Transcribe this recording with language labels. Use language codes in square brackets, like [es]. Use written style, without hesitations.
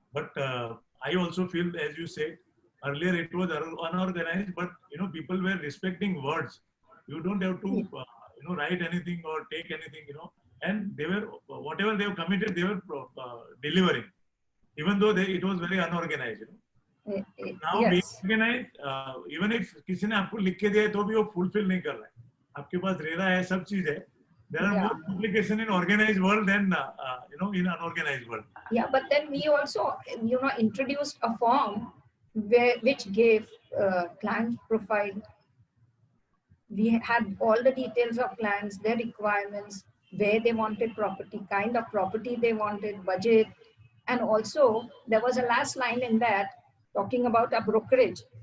[en] But I also feel, as you said, earlier it was unorganized, but people were respecting words. You don't have to write anything or take anything, and they were whatever they have committed, they were delivering, even though it was very unorganized. Now being Yes. organized, even if [hi] किसी ने आपको लिख के दिया है तो भी वो fulfill नहीं कर रहा है. आपके पास रेरा है, सब चीज है. [en] There are more complications in organized world than in unorganized world. Yeah, but then we also introduced a form which gave client profile. We had all the details of clients, their requirements, where they wanted property, kind of property they wanted, budget, and also there was a last line in that talking about a brokerage.